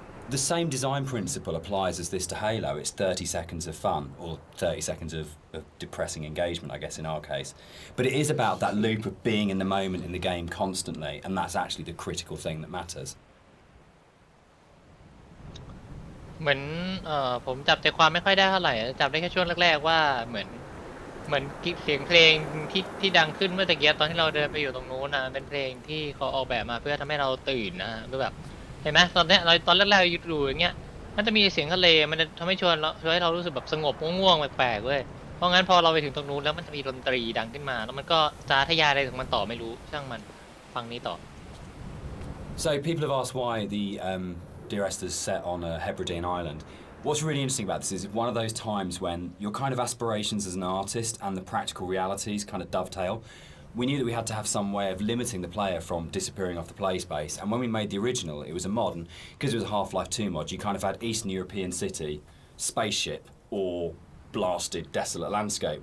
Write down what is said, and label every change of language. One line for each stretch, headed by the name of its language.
English: The same design principle applies as this to Halo. It's 30 seconds of fun, or 30 seconds of depressing engagement, I guess, in our case. But it is about that loop of being in the moment in the game constantly, and that's actually the critical thing that matters.
Thai: เหมือนผมจับใจความไม่ค่อยได้เท่าไหร่จับได้แค่ช่วงแรกๆว่าเหมือนเสียงเพลงที่ดังขึ้นเมื่อตะกี้ตอนที่เราเดินไปอยู่ตรงนู้นนะเป็นเพลงที่เขาออกแบบมาเพื่อทำให้เราตื่นนะคือแบบเห็นไหมตอนเนี้ยเราตอนแรกๆอยู่อย่างเงี้ยมันจะมีเสียงทะเลมันจะทำให้ชวนให้เรารู้สึกแบบสงบง่วงๆแปลกๆเว้ยเพราะงั้นพอเราไปถึงตรงนู้นแล้วมันจะมีดนตรีดังขึ้นมาแล้วมันก็จะทะยานอะไรถึงมันต่อไม่รู้ช่างมันฟังนี้ต่อ
English: So people have asked why the Dear Esther's set on a Hebridean island. What's really interesting about this is one of those times when your kind of aspirations as an artist and the practical realities kind of dovetail. We knew that we had to have some way of limiting the player from disappearing off the play space, and when we made the original, it was a mod, and because it was a Half-Life 2 mod, you kind of had Eastern European city, spaceship, or blasted, desolate landscape.